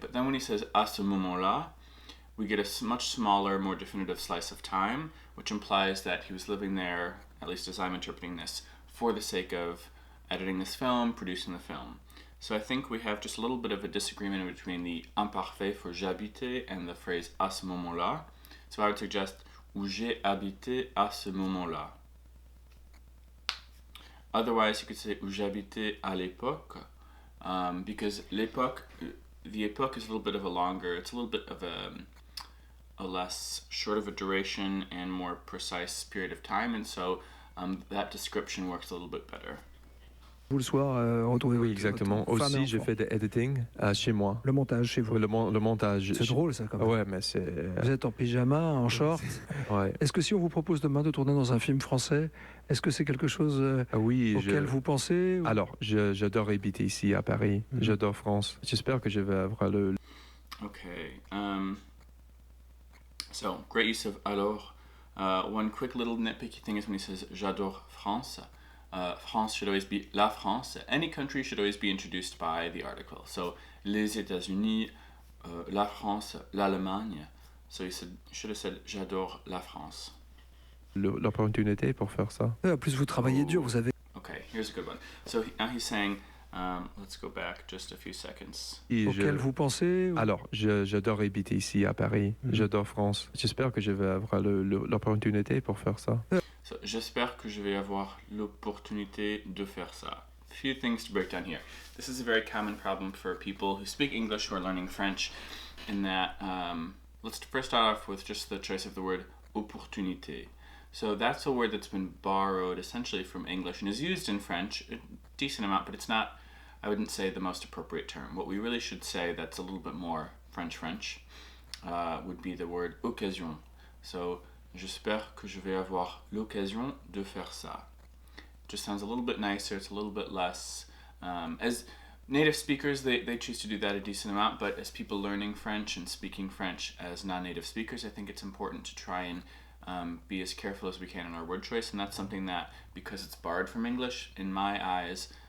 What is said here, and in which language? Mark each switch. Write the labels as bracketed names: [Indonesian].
[English] But then when he says [French] à ce moment-là, [English] we get a much smaller, more definitive slice of time, which implies that he was living there, at least as I'm interpreting this, for the sake of editing this film, producing the film. So I think we have just a little bit of a disagreement between the imparfait for j'habitais and the phrase [French] à ce moment-là. [English] So I would suggest [French] où j'ai habité à ce moment-là. [English] Otherwise, you could say [French] où j'habitais à l'époque, [English] because l'époque, the époque is a little bit of a longer, it's a little bit of a less short of a duration and more precise period of time, and so that description works a little bit better. [French] Vous le soir, retrouvez Oui, votre exactement. femme et Aussi, je enfant. fais de editing chez moi. Le montage chez vous. Oui, le montage. C'est drôle ça quand même. Ouais, mais c'est. Vous êtes en pyjama, en short. Ouais. Est-ce que si on vous propose demain de tourner dans un film français, est-ce que c'est quelque chose Oui, auquel vous pensez ou... Alors, j'adore habiter ici à Paris. J'adore France. J'espère que je vais avoir le. [English] Okay. So, great use of alors. One quick little nitpicky thing is when he says [French] j'adore France. [English] France should always be la France. Any country should always be introduced by the article. So, les États-Unis, la France, l'Allemagne. So he should have said [French] j'adore la France. L'opportunité pour faire ça. En plus, vous travaillez dur, vous avez... [English] Okay, here's a good one. So now he's saying, let's go back just a few seconds. [French] Auquel vous pensez ou... Alors, j'adore habiter ici à Paris. J'adore France. J'espère que je vais avoir l'opportunité pour faire ça. So, j'espère que je vais avoir l'opportunité de faire ça. [English] Few things to break down here. This is a very common problem for people who speak English who are learning French, in that, let's first start off with just the choice of the word opportunité. So that's a word that's been borrowed essentially from English and is used in French a decent amount, but it's not, I wouldn't say, the most appropriate term. What we really should say that's a little bit more French would be the word occasion. [French] So, j'espère que je vais avoir l'occasion de faire ça. [English] Just sounds a little bit nicer, it's a little bit less. As native speakers, they choose to do that a decent amount, but as people learning French and speaking French as non-native speakers, I think it's important to try and be as careful as we can in our word choice, and that's something that, because it's borrowed from English, in my eyes,